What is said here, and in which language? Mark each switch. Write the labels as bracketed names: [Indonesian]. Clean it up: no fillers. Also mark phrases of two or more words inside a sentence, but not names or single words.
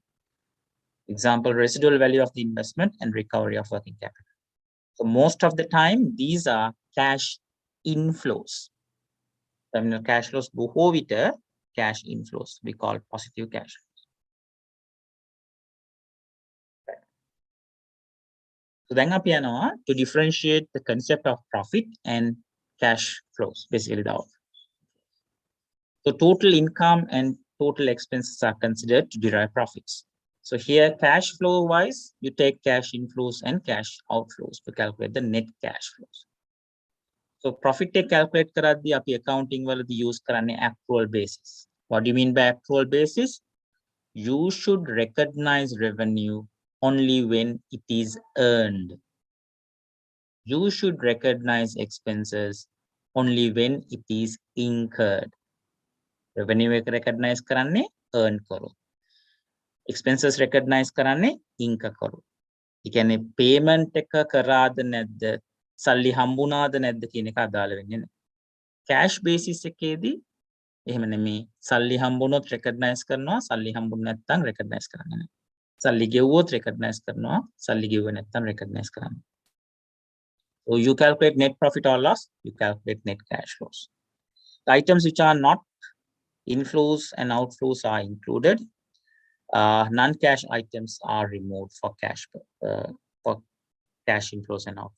[English] Example, residual value of the investment and recovery of working capital. So most of the time, these are cash inflows. Terminal cash flows [Sinhala] බොහෝ විට [English] cash inflows. We call positive cash flows. Right. So then අපි යනවා to differentiate the concept of profit and cash flows, basically the outflow. So total income and total expenses are considered to derive profits. So here, cash flow wise, you take cash inflows and cash outflows to calculate the net cash flows. So profit take calculate [Sinhala] කරද්දී අපි [English] accounting වලදී use කරන්නේ accrual basis. What do you mean by accrual basis? You should recognize revenue only when it is earned. You should recognize expenses only when it is incurred. Revenue recognize කරන්නේ earn කරු. Expenses recognize කරන්නේ incur කරු. [Sinhala] ඒ කියන්නේ payment එක කරාද නැද්ද, සල්ලි හම්බුණාද නැද්ද කියන එක අදාළ වෙන්නේ නැහැ. [English] Cash basis [Sinhala] එකේදී එහෙම නෙමෙයි. සල්ලි හම්බුනොත් recognize කරනවා, සල්ලි හම්බුනේ නැත්නම් recognize කරන්නේ නැහැ. සල්ලි ගෙවුවොත් recognize කරනවා, සල්ලි ගෙවුවේ නැත්නම් recognize කරන්නේ. [English] So you calculate net profit or loss, you calculate net cash flows. The items which are not inflows and outflows are included. Non-cash items are removed for cash inflows and out.